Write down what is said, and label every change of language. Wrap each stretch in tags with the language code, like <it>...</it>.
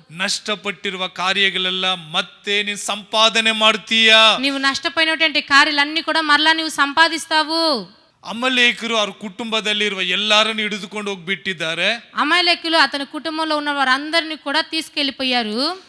<kn>ನಷ್ಟಪಟ್ಟಿರುವ ಕಾರ್ಯಗಳೆಲ್ಲ ಮತ್ತೆ ನೀನ್ ಸಂಪಾದನೆ ಮಾಡ್ತೀಯ.</kn> <te>నీవు నష్టపోయినటువంటి కార్యాలన్నీ కూడా మరలా నీవు సంపాదిస్తావు.</te> <kn>ಅಮಲೇಕರು ಅವ್ರ ಕುಟುಂಬದಲ್ಲಿರುವ ಎಲ್ಲರನ್ನು ಹಿಡಿದುಕೊಂಡು ಹೋಗ್ಬಿಟ್ಟಿದ್ದಾರೆ.</kn> <te>అమాలేకులు అతని కుటుంబంలో ఉన్న వారందరినీ కూడా తీసుకెళ్లిపోయారు.</te>